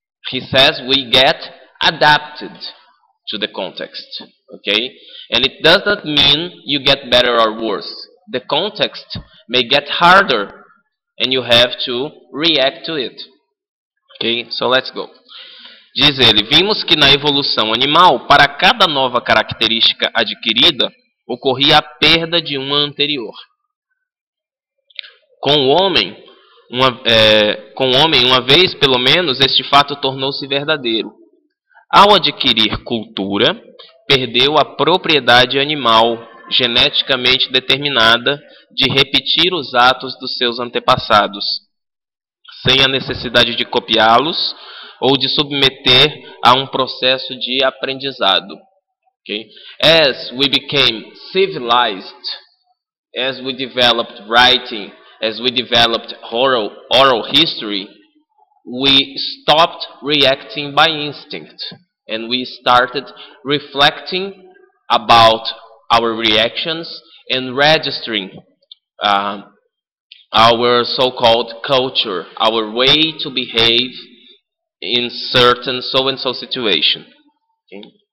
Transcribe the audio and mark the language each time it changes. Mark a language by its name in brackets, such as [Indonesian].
[English] He says we get adapted to the context. Okay? And it does not mean you get better or worse. The context may get harder and you have to react to it. Okay? So let's go. [Portuguese] Diz ele, vimos que na evolução animal, para cada nova característica adquirida, ocorria a perda de uma anterior. Com o homem, uma vez pelo menos, este fato tornou-se verdadeiro. Ao adquirir cultura, perdeu a propriedade animal, geneticamente determinada, de repetir os atos dos seus antepassados, sem a necessidade de copiá-los ou de submeter a um processo de aprendizado. [English] Okay? As we became civilized, as we developed writing, as we developed oral history, we stopped reacting by instinct and we started reflecting about our reactions and registering uh, our so-called culture, our way to behave in certain so-and-so situation. Okay?